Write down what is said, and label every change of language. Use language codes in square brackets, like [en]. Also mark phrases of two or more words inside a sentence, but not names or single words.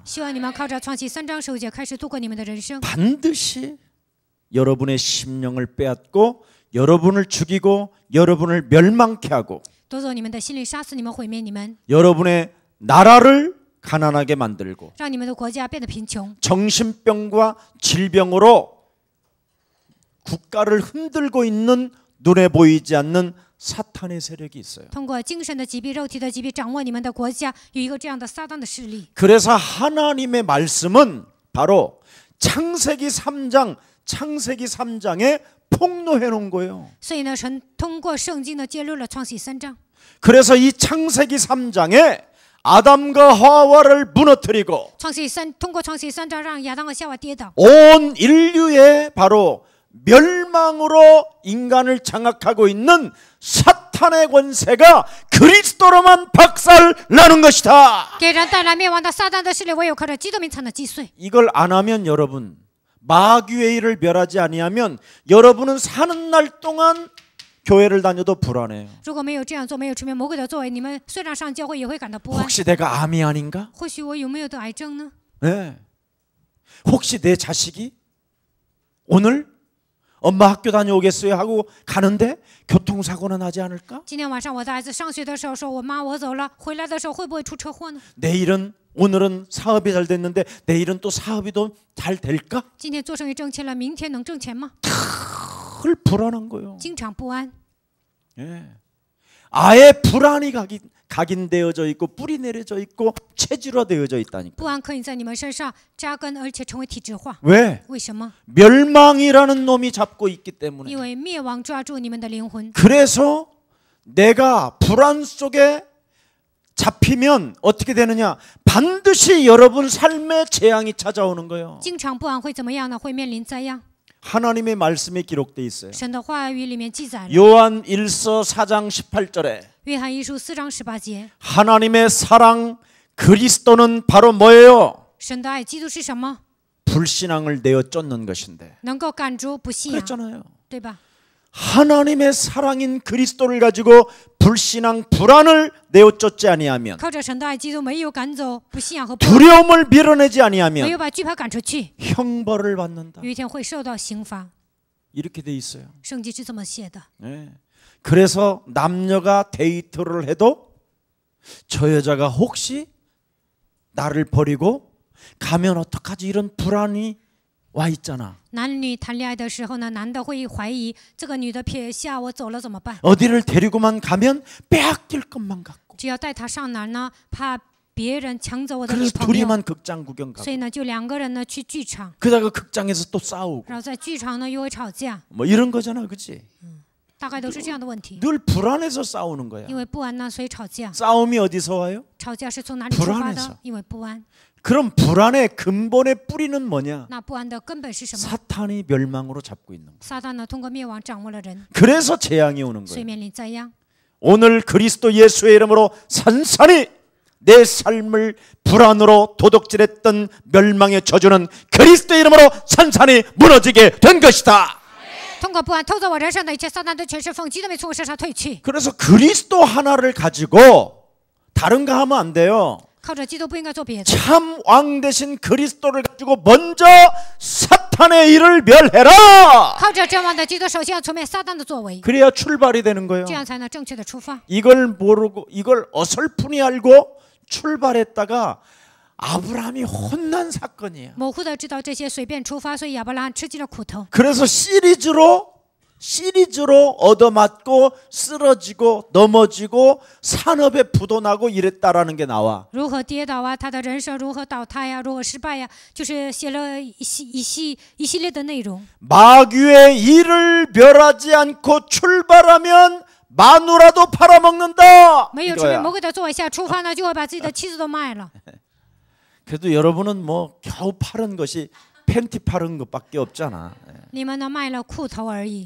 [zh] 希望你们靠着创启3章15节开始度过你们的人生。 [ko] 반드시 여러분의 심령을 빼앗고 여러분을 죽이고 여러분을 멸망케 하고 [zh] 夺走你们的心灵，杀死你们，毁灭你们， [ko] 여러분의 나라를 가난하게 만들고 [zh] 让你们的国家变得贫穷， [ko] 정신병과 질병으로 국가를 흔들고 있는 눈에 보이지 않는 사탄의 세력이 있어요. [zh] 通过精神的疾病、肉体的疾病掌握你们的国家，有一个这样的撒旦的势力。 [ko] 그래서 하나님의 말씀은 바로 창세기 3장에 폭로해 놓은 거예요. [zh] 所以呢，神通过圣经呢揭露了创世3章。 [ko] 그래서 이 창세기 3장에 아담과 하와를 무너뜨리고 [zh] 通过创世3章让亚当和夏娃跌倒， [ko] 온 인류의 바로 멸망으로 인간을 장악하고 있는 사탄의 권세가 그리스도로만 박살나는 것이다. [zh] 给人带来灭亡的撒旦的势力，唯有靠着基督名才能击碎。 [ko] 이걸 안 하면 여러분 마귀의 일을 멸하지 아니하면 여러분은 사는 날 동안 교회를 다녀도 불안해요. [zh] 如果没有这样做，没有出面魔鬼的作为，你们虽然上教会也会感到不安。 [ko] 혹시 내가 암이 아닌가? [zh] 或许我有没有得癌症呢？ [ko] 네. 혹시 내 자식이 오늘 엄마 학교 다녀오겠어요 하고 가는데 교통사고나 나지 않을까? [zh] 今天晚上我的孩子上学的时候说：“我妈，我走了。”回来的时候会不会出车祸呢？ [ko] 오늘은 사업이 잘 됐는데 내일은 또 사업이 더 잘 될까? [zh] 今天做生意挣钱了，明天能挣钱吗？ [ko] 늘 불안한 거예요. [zh] 经常不安， [ko] 예. 아예 불안이 각인되어져 있고 뿌리 내려져 있고 체질화되어져 있다니까. [zh] 不安可以在你们身上扎根，而且成为体质化。 [ko] 왜? [zh] 为什么？ [ko] 멸망이라는 놈이 잡고 있기 때문에. [zh] 因为灭亡抓住你们的灵魂。 [ko] 그래서 내가 불안 속에 잡히면 어떻게 되느냐? 반드시 여러분 삶의 재앙이 찾아오는 거예요. [zh] 经常不安会怎么样呢？会面临灾殃。 [ko] 하나님의 말씀에 기록돼 있어요. [zh] 神的话语里面记载了， [ko] 요한 1서 4장 18절에 [zh] 约翰一书4章18节， [ko] 하나님의 사랑 그리스도는 바로 뭐예요? [zh] 神的爱基督是什么？ [ko] 불신앙을 내어 쫓는 것인데. [zh] 能够赶逐不信仰， [ko] 그랬잖아요. [zh] 对吧？ [ko] 하나님의 사랑인 그리스도를 가지고 불신앙 불안을 내어 쫓지 아니하면 [zh] 靠着神的爱，基督没有赶走不信仰和不安， [ko] 두려움을 밀어내지 [zh] 没 [ko] 아니하면 [zh] 有把惧怕赶出去， [ko] 형벌을 받는다. [zh] 有一天会受到刑罚。 [ko] 이렇게 돼 있어요. [zh] 圣经是这么写的。 [ko] 네. 그래서 남녀가 데이트를 해도 저 여자가 혹시 나를 버리고 가면 어떡하지 이런 불안이 와 있잖아. [zh] 男女谈恋爱的时候呢，男的会怀疑这个女的撇下我走了怎么办？ [ko] 어디를 데리고만 가면 빼앗길 것만 같고 [zh] 只要带她上哪儿呢，怕别人抢走我的女 [ko] 그래서 [zh] 朋友， [ko] 둘이만 극장 구경 [zh] 所 [ko] 가고 [zh] 以呢，就2个人呢去剧场， [ko] 그러다가 극장에서 또 싸우고 [zh] 然后在剧场呢又会吵架， [ko] 뭐 이런 거잖아, 그렇지? [zh] 大概都是这样的问题。 [ko] 늘 불안해서 싸우는 거야. [zh] 因为不安呢，所以吵架。 [ko] 싸움이 어디서 와요? [zh] 吵架是从哪里出发 [ko] 불안해서 [zh] 的？因为不安。 [ko] 그럼 불안의 근본의 뿌리는 뭐냐? [zh] 那不安的根本是什么？ [ko] 사탄이 멸망으로 잡고 있는 거야. [zh] 撒旦呢，通过灭亡掌握了人， [ko] 그래서 재앙이 오는 [zh] 所以 [ko] 거예요. [zh] 面临灾殃。 [ko] 오늘 그리스도 예수의 이름으로 산산이 내 삶을 불안으로 도둑질했던 멸망의 저주는 그리스도의 이름으로 산산이 무너지게 된 것이다. [zh] 通过不安偷走我人生的一切，撒旦的权势奉基督名从我身上退去。 [ko] 그래서 그리스도 하나를 가지고 다른 거 하면 안 돼요. [zh] 靠着基督不应该做别的。 [ko] 참 왕 대신 그리스도를 가지고 먼저 사탄의 일을 멸해라. [zh] 靠着真王的基督，首先要除灭撒旦的作为， [ko] 그래야 출발이 되는 거예요. [zh] 这样才能正确的出发。 [ko] 이걸 모르고 이걸 어설프니 알고 출발했다가 아브라함이 혼난 사건이야. [zh] 模糊的知道这些，随便出发，所以亚伯拉罕吃尽了苦头。 [ko] 그래서 시리즈로 얻어맞고 쓰러지고 넘어지고 산업에 부도나고 이랬다라는 게 나와. [zh] 如何跌倒啊？他的人生如何倒塌呀？如何失败呀？就是写了一系列的内容。 [ko] 마귀의 일을 멸하지 않고 출발하면 마누라도 팔아먹는다. [zh] 没有除灭 [ko] 이거야. [zh] 魔鬼的作为下出发呢，就会把自己的妻子都卖了。 [ko] 그래도 여러분은 뭐 겨우 팔은 것이 팬티 팔은 것밖에 없잖아. [zh] 你们呢卖了裤头而已。